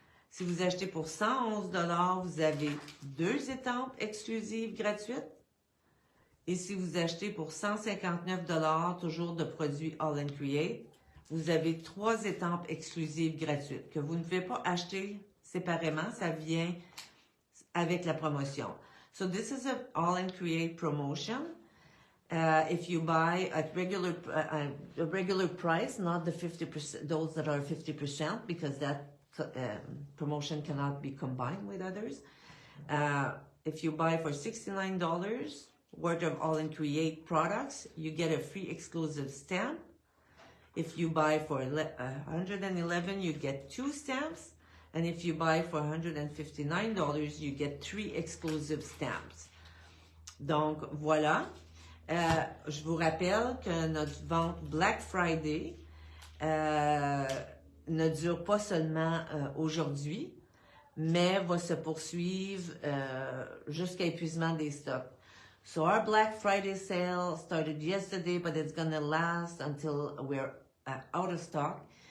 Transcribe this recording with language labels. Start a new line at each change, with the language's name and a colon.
French: Si vous achetez pour 111 $, vous avez 2 étampes exclusives gratuites. Et si vous achetez pour 159 $, toujours de produits All in Create, vous avez 3 étampes exclusives gratuites que vous ne pouvez pas acheter séparément, ça vient avec la promotion.
English: So this is an All in Create promotion. If you buy at regular price, not the 50%, those that are 50%, because that promotion cannot be combined with others. If you buy for $69 worth of All in Create products, you get a free exclusive stamp. If you buy for $111, you get 2 stamps. And if you buy for $159, you get 3 exclusive stamps.
French: Donc, voilà. Je vous rappelle que notre vente Black Friday ne dure pas seulement aujourd'hui, mais va se poursuivre jusqu'à épuisement des stocks.
English: So our Black Friday sale started yesterday, but it's going to last until we're out of stock.